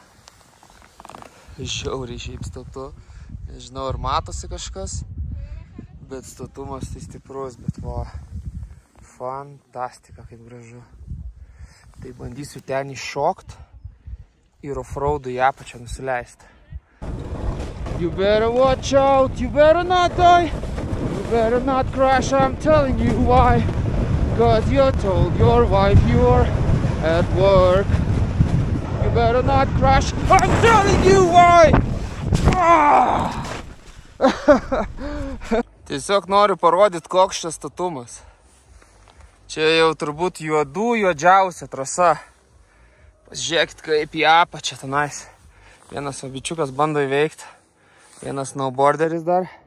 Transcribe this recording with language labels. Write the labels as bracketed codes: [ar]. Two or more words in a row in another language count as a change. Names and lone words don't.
[lt] Žiauriai šiaip statu. Nežinau, ar matosi kažkas, bet statumas tai stiprus, bet va, fantastika, kaip gražu. Tai bandysiu ten iššokt ir offroadų į apačią nusileisti. [en] You better watch out, you better not die, you better not crash, I'm telling you why. Cause you told your wife you're at work. You better not crash, I'm telling you why. [lt] Tiesiog noriu parodyti, koks čia statumas. Čia jau turbūt juodžiausia trasa. Pasižiūrėkit, kaip į apačią tenais. Vienas bičiukas bando įveikti. Vienas snowboarderis dar.